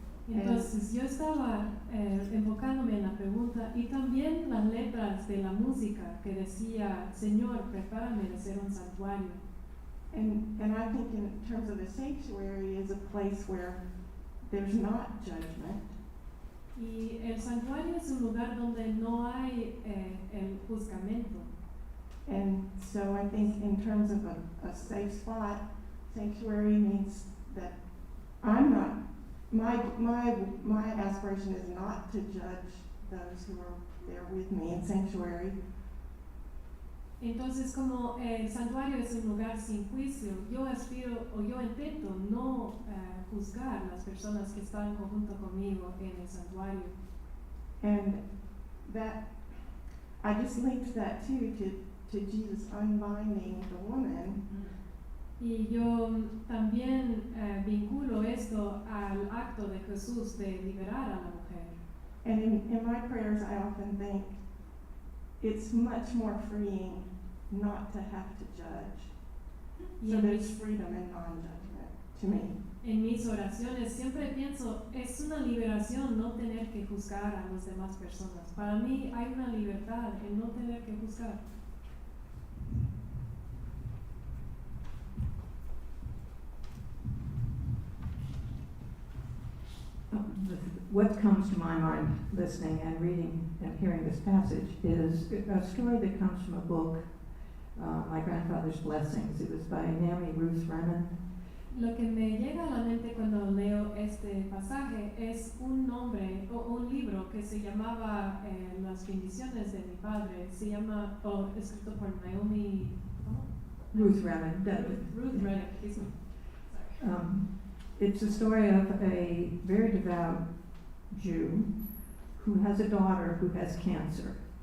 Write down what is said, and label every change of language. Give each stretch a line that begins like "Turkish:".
Spanish: Entonces yo estaba enfocándome en la pregunta y también las letras de la música que decía, Señor, prepárame de ser un santuario.
English: And I think in terms of a sanctuary is a place where there's not judgment.
Spanish: Y el santuario es un lugar donde no hay el juzgamiento.
English: And so I think in terms of a safe spot, sanctuary means that I'm not, my aspiration is not to judge those who are there with me in sanctuary.
Spanish: Entonces, como el santuario es un lugar sin juicio, yo aspiro o yo intento no juzgar las personas que están junto conmigo en el santuario.
English: And that, I just linked that too to Jesus unbinding the woman.
Spanish: Y yo también vinculo esto al acto de Jesús de liberar a la mujer.
English: And in my prayers, I often think it's much more freeing not to have to judge.
Spanish: Y
English: So
Spanish: en
English: there's
Spanish: mis,
English: freedom in non-judgment to me.
Spanish: en mis oraciones siempre pienso, es una liberación no tener que juzgar a las demás personas. Para mí hay una libertad en no tener que juzgar.
English: What comes to my mind listening and reading and hearing this passage is a story that comes from a book, My Grandfather's Blessings. It was by Naomi Ruth Remen.
Spanish: Lo que me llega a la mente cuando leo este pasaje es un nombre o un libro que se llamaba Las bendiciones de mi padre. Se llama, escrito por Naomi, ¿cómo? Ruth Remen.
English: Ruth Remen, excuse me. Sorry. It's a story of a very devout Jew who has a daughter who has cancer.